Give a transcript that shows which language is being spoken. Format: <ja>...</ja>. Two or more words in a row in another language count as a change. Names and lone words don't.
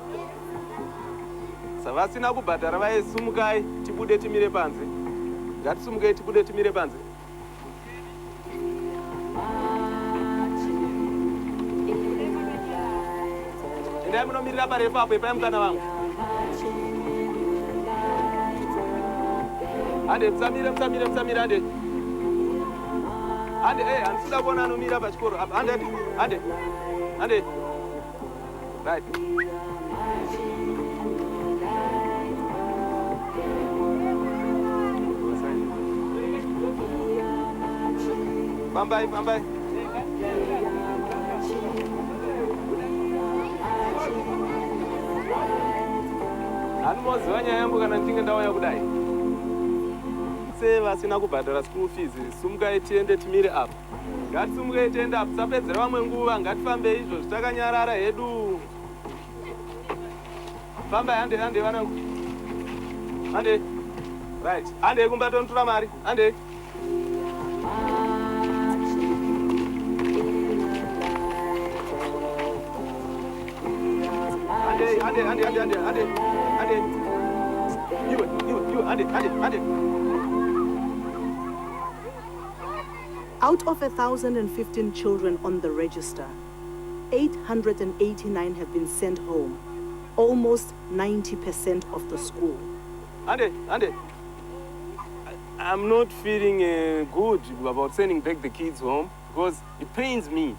<sn>Savasina kubhadhara vaisumukai, tibude timire panze. Ngatisumukai tibude timire panze. Endai munomirira parefu apo ipai mukana wangu. Ande, msamire, ande. Ande, handisida kuona anomira pachikoro. Ande. Right. Bambai. Handimoziva nyaya yangu kana ndichinge ndauya kudai. Vasina kubhadhara</sn> <en>school fees,</en> <sn>sumukai tiende timire apa. Ngatisumukai tiende apa, tisapedzera vamwe nguva, ngatifambe izvo takanyarara hedu. Fambai, ande vanangu. Ande. Right. Ande kumbatontora mari. Ande. Ande.</sn> <en>Out of 1,015 children on the register, 889 have been sent home, almost 90% of the school.</en> <sn>Ande.</sn> <en>I'm not feeling good about sending back the kids home because it pains me.</en>